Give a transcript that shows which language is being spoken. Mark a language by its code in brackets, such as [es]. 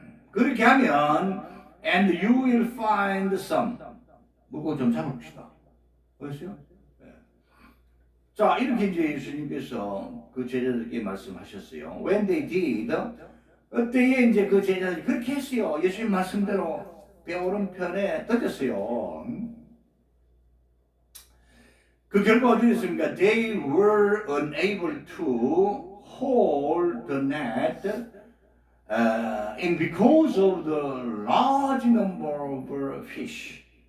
[ko] 그렇게 하면 [en] and you will find some. [ko] 물고기 좀 잡읍시다. 보셨어요? 자, 이렇게 이제 예수님께서 그 제자들에게 말씀하셨어요. [en] When they did, [ko] 그때에 이제 그 제자들이 그렇게 했어요. 예수님 말씀대로 배 오른편에 던졌어요. 그 결과 어떻게 됐습니까? [en] They were unable to hold the net, and because of the large number of fish.